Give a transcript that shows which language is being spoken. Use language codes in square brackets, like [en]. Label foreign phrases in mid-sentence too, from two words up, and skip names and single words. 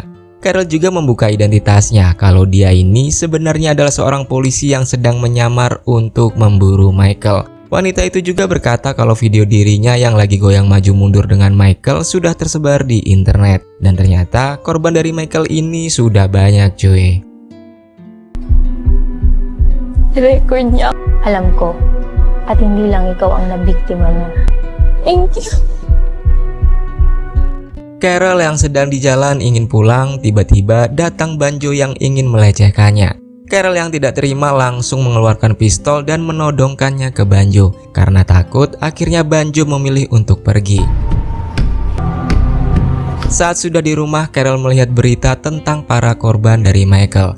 [id] Carol juga membuka identitasnya kalau dia ini sebenarnya adalah seorang polisi yang sedang menyamar untuk memburu Michael. Wanita itu juga berkata kalau video dirinya yang lagi goyang maju mundur dengan Michael sudah tersebar di internet. Dan ternyata korban dari Michael ini sudah banyak cuy. [tl] Record niya. Alam ko, at hindi lang ikaw ang nabiktima mo. [en] Thank you. [id] Carol yang sedang di jalan ingin pulang, tiba-tiba datang Banjo yang ingin melecehkannya. Carol yang tidak terima langsung mengeluarkan pistol dan menodongkannya ke Banjo. Karena takut, akhirnya Banjo memilih untuk pergi. Saat sudah di rumah, Carol melihat berita tentang para korban dari Michael.